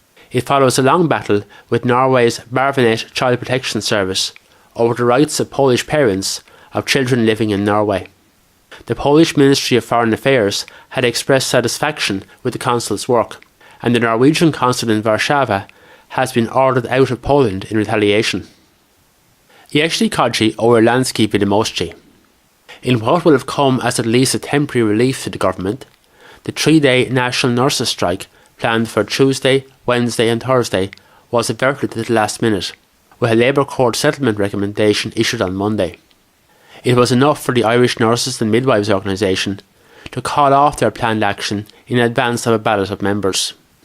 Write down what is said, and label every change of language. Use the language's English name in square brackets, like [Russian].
[English] It follows a long battle with Norway's Barnevernet Child Protection Service over the rights of Polish parents of children living in Norway. The Polish Ministry of Foreign Affairs had expressed satisfaction with the consul's work, and the Norwegian consul in Warsaw has been ordered out of Poland in retaliation. [Polish] Jeśli chodzi o irlandzkie wiadomości. [English] In what will have come as at least a temporary relief to the government, the 3-day national nurses' strike planned for Tuesday, Wednesday and Thursday was averted at the last minute, with a Labour Court settlement recommendation issued on Monday. It was enough for the Irish Nurses and Midwives organisation to call off their planned action in advance of a ballot of members.